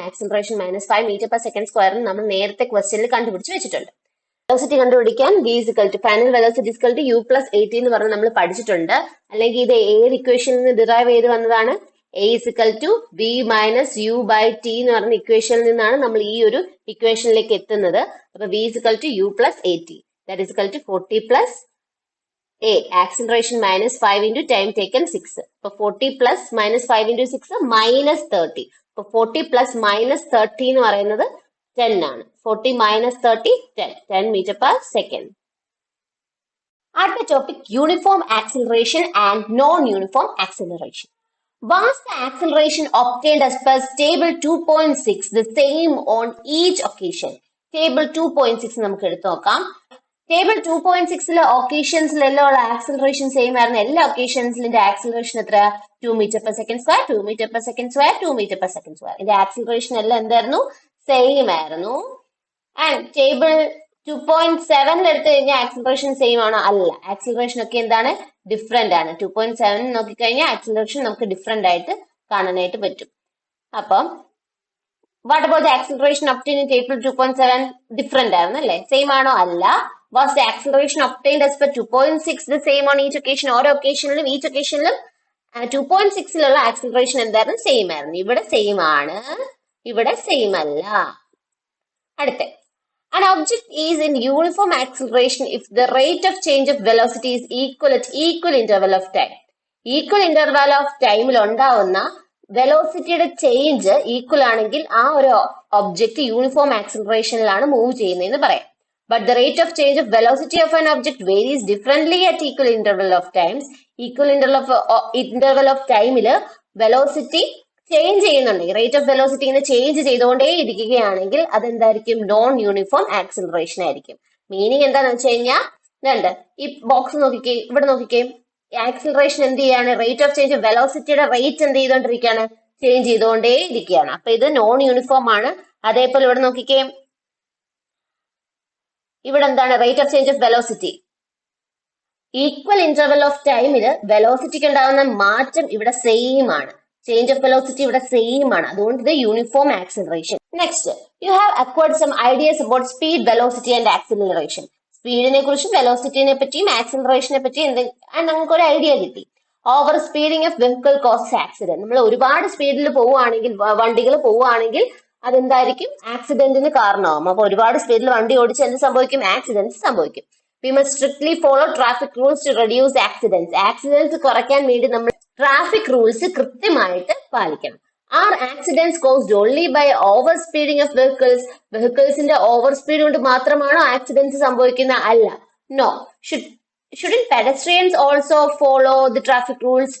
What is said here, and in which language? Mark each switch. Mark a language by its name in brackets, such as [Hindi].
[Malayalam] Acceleration -5 metre per second square നമ്മൾ നേരത്തെ ക്വസ്റ്റ്യനിൽ കണ്ടുപിടിച്ച് വെച്ചിട്ടുണ്ട്. വെലോസിറ്റി കണ്ടുപിടിക്കാൻ ഫൈനൽ വെലോസിറ്റി u+at എന്ന് പറഞ്ഞ് നമ്മൾ പഠിച്ചിട്ടുണ്ട്. അല്ലെങ്കിൽ ഇത് ഏത് ഇക്വേഷനിൽ നിന്ന് ഡിറൈവ് ചെയ്ത് വന്നതാണ്? a = v - u/t എന്ന് പറഞ്ഞ ഇക്വേഷനിൽ നിന്നാണ് നമ്മൾ ഈ ഒരു ഇക്വേഷനിലേക്ക് എത്തുന്നത്. [English] അപ്പൊ v = u+at that is equal to 40 plus a. Acceleration -5 into time taken 6. അപ്പൊ 40 plus -5 into 6 -30. [Malayalam] അപ്പൊ 40 plus -30 എന്ന് പറയുന്നത് 10 ആണ്. [English] 40 - 30 10 meter per second. അടുത്ത topic uniform acceleration and non uniform acceleration. Was the acceleration obtained as per table 2.6 the same on each occasion? [Malayalam] Table 2.6 നമുക്ക് എടുത്തു നോക്കാം. Table 2.6 ഒക്കേഷൻസിലെല്ലാം ഉള്ള ആക്സിലറേഷൻ സെയിം ആയിരുന്നു. എല്ലാ ഒക്കേഷൻസിന്റെ ആക്സിലറേഷൻ എത്ര? 2 metre per second square, 2 metre per second square, 2 metre per second square. ഇതിന്റെ acceleration എല്ലാം എന്തായിരുന്നു? സെയിം ആയിരുന്നു. ആൻഡ് ടേബിൾ 2.7 എടുത്തു കഴിഞ്ഞാൽ ആക്സിലറേഷൻ സെയിം ആണോ? അല്ല, ആക്സിലറേഷൻ ഒക്കെ എന്താണ്? ഡിഫറെന്റ് ആണ്. 2.7 നോക്കിക്കഴിഞ്ഞാൽ ആക്സിലറേഷൻ നമുക്ക് ഡിഫറെന്റ് ആയിട്ട് കാണാനായിട്ട് പറ്റും. [English] അപ്പം what about acceleration obtain in table 2.7? [Malayalam] Different ആയിരുന്നു അല്ലേ? സെയിം ആണോ? അല്ല. [English] Was the acceleration obtained as per 2.6 the same on each occasion? [Malayalam] ഓരോ ഒക്കേഷനിലും ഈച്ച് ഒക്കേഷനിലും 2.6 ആക്സിലറേഷൻ എന്തായിരുന്നു? സെയിം ആയിരുന്നു. ഇവിടെ സെയിം ആണ്, ഇവിടെ സെയിം അല്ല. [English] അടുത്ത, an object is in uniform acceleration if the rate of change of velocity is equal at equal interval of time. [Malayalam] Equal interval of ടൈമിൽ ഉണ്ടാവുന്ന വെലോസിറ്റിയുടെ ചേഞ്ച് ഈക്വൽ ആണെങ്കിൽ ആ ഒരു ഒബ്ജക്റ്റ് യൂണിഫോം ആക്സിലറേഷനിലാണ് മൂവ് ചെയ്യുന്നതെന്ന് പറയാം. [English] But the rate of change of velocity of an object varies differently at equal interval of times. Equal interval of [Malayalam] ടൈമില് velocity change ചെയ്യുന്നുണ്ടെങ്കിൽ, rate of velocity ഇങ്ങനെ ചേഞ്ച് ചെയ്തുകൊണ്ടേ ഇരിക്കുകയാണെങ്കിൽ അതെന്തായിരിക്കും? Non uniform acceleration ആയിരിക്കും. Meaning എന്താണെന്ന് വെച്ച് കഴിഞ്ഞാൽ രണ്ട്, ഈ ബോക്സ് നോക്കിക്കേ, ഇവിടെ നോക്കിക്കേ, ആക്സിലറേഷൻ എന്ത് ചെയ്യാണ്? റേറ്റ് ഓഫ് ചേഞ്ച് വെലോസിറ്റിയുടെ റേറ്റ് എന്ത് ചെയ്തോണ്ടിരിക്കുകയാണ്? ചേഞ്ച് ചെയ്തുകൊണ്ടേ ഇരിക്കുകയാണ്. അപ്പൊ ഇത് നോൺ യൂണിഫോം ആണ്. അതേപോലെ ഇവിടെ നോക്കിക്കേ, ഇവിടെ എന്താണ്? [English] Rate of change of velocity. [Malayalam] Equal interval of ടൈമില് വെലോസിറ്റിക്ക് ഉണ്ടാകുന്ന മാറ്റം ഇവിടെ സെയിം ആണ്. ചേഞ്ച് ഓഫ് വെലോസിറ്റി ഇവിടെ സെയിം ആണ്. അതുകൊണ്ട് ഇത് uniform acceleration. [English] Next, you have acquired some ideas about speed, velocity and acceleration. [Malayalam] സ്പീഡിനെ കുറിച്ചും വെലോസിറ്റിനെ പറ്റിയും ആക്സിലറേഷനെ പറ്റിയും നമുക്ക് ഒരു ഐഡിയ കിട്ടി. [English] Over speeding of vehicle causes accident. [Malayalam] നമ്മൾ ഒരുപാട് സ്പീഡിൽ പോവുകയാണെങ്കിൽ, വണ്ടികൾ പോവുകയാണെങ്കിൽ അതെന്തായിരിക്കും? ആക്സിഡന്റിന് കാരണമാവും. അപ്പൊ ഒരുപാട് സ്പീഡിൽ വണ്ടി ഓടിച്ച് എന്ത് സംഭവിക്കും? ആക്സിഡന്റ്സ് സംഭവിക്കും. [English] We must strictly follow traffic rules to reduce accidents. [Malayalam] Accidents കുറയ്ക്കാൻ വേണ്ടി നമ്മൾ ട്രാഫിക് റൂൾസ് കൃത്യമായിട്ട് പാലിക്കണം. [English] Are accidents caused only by over speeding of vehicles? [Malayalam] വെഹിക്കിൾസിന്റെ over speed കൊണ്ട് മാത്രമാണോ ആക്സിഡന്റ്സ് സംഭവിക്കുന്നത്? അല്ല. No. [English] Shouldn't pedestrians also follow the traffic rules?